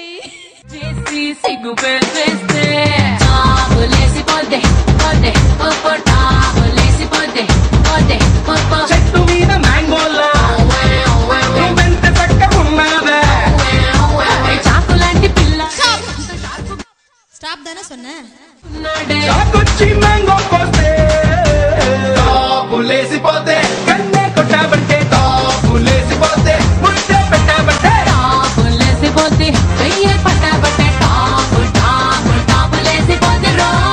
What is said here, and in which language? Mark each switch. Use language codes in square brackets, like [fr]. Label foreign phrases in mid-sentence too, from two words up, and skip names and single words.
[te] చేసి సిగ్గు పెట్టేస్తే టాపులేసి పోతే పోతే పోపో టాపులేసి పోతే పోతే పోపో. చెట్టు మీద మ్యాంగోలా నువ్వెంత చక్కగున్నావే చాకులాంటి పిల్ల [ta] ஸ்டாப் தானே சொன்னேன். [te] చాకొచ్చి మ్యాంగో కోస్తే టాపులేసి పోతే కన్నే కొట్టాబంటే టాపులేసి పోతే ముద్దే పెట్టాబంటే టాపులేసి పోతే వెయ్యే పట్టాబట్టే టాపు టాపు టాపులేసి పోతే రో.